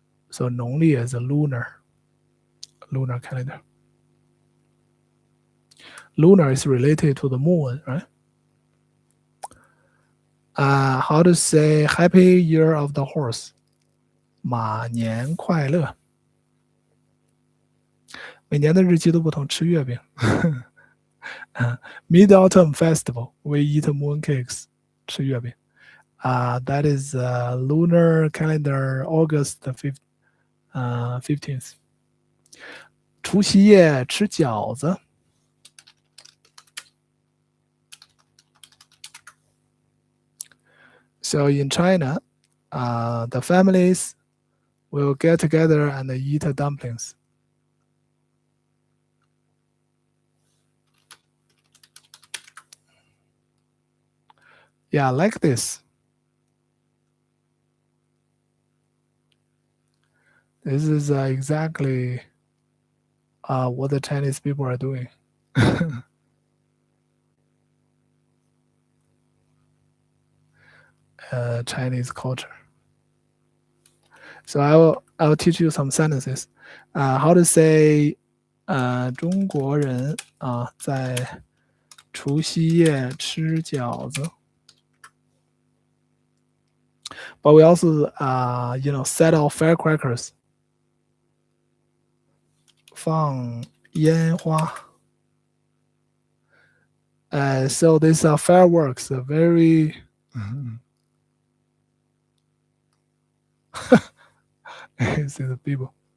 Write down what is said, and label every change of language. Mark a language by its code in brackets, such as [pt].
[en] So 农历 is a lunar calendar. Lunar is related to the moon, right? How to say Happy Year of the Horse? [zh] 马年快乐. 每年的日期都不同，吃月饼。 [en] Mid-Autumn Festival, we eat mooncakes, [zh] 吃月饼. [en] That is lunar calendar August the 15th. [zh] 除夕夜吃饺子. [en] So in China, the families will get together and eat dumplings. Yeah, like this. This is exactly what the Chinese people are doing. Chinese culture. So I will teach you some sentences. How to say [zh] 中国人在除夕夜吃饺子. [en] But we also set off firecrackers. [zh] 放烟花. [en] So these are fireworks, very you see the people.